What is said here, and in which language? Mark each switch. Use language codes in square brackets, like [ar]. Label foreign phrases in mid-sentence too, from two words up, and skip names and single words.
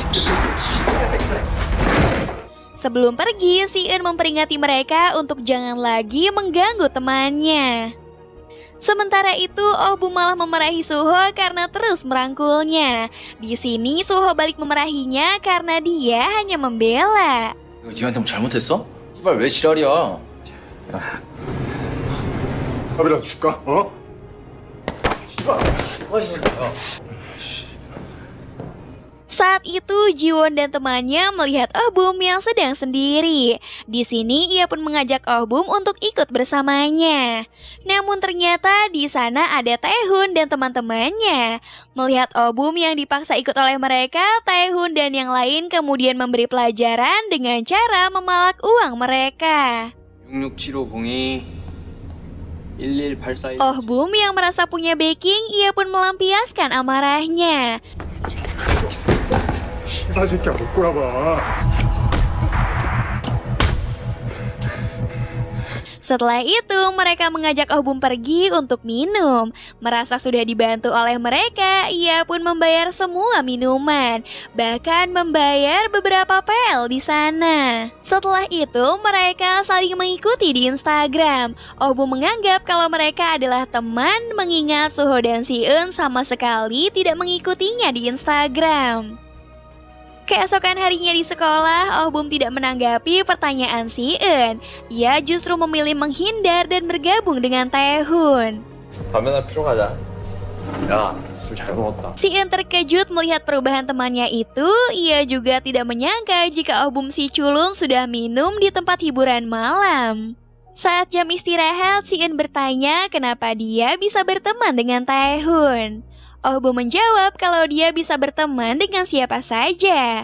[id] Sebelum pergi, si Eun memperingati mereka untuk jangan lagi mengganggu temannya. Sementara itu, Oh-bum malah memarahi Suho karena terus merangkulnya. Di sini Suho balik memarahinya karena dia hanya membela. [ko] 이거 니한테 뭐 잘못했어? 씨발 왜 지랄이야? 밥이라도 줄까? 어? [id] Saat itu, Jiwon dan temannya melihat Oh-bum yang sedang sendiri. Di sini ia pun mengajak Oh-bum untuk ikut bersamanya. Namun ternyata di sana ada Taehoon dan teman-temannya. Melihat Oh-bum yang dipaksa ikut oleh mereka, Taehoon dan yang lain kemudian memberi pelajaran dengan cara memalak uang mereka. 66702 1184 Oh-bum yang merasa punya backing, ia pun melampiaskan amarahnya. [ko] 씨발 새끼야 못 꼬라봐. [id] Setelah itu, mereka mengajak Oh-bum pergi untuk minum. Merasa sudah dibantu oleh mereka, ia pun membayar semua minuman, bahkan membayar beberapa PL di sana. Setelah itu, mereka saling mengikuti di Instagram. Oh-bum menganggap kalau mereka adalah teman, mengingat Suho dan si Eun sama sekali tidak mengikutinya di Instagram. Keesokan harinya di sekolah, Oh-bum tidak menanggapi pertanyaan si Eun. Ia justru memilih menghindar dan bergabung dengan Taehoon. [ko] 담배나 피러 가자. 야, 술 잘 먹었다. [id] Si Eun terkejut melihat perubahan temannya itu. Ia juga tidak menyangka jika Oh-bum si culun sudah minum di tempat hiburan malam. Saat jam istirahat, si Eun bertanya kenapa dia bisa berteman dengan Taehoon. Oh-bum menjawab kalau dia bisa berteman dengan siapa saja.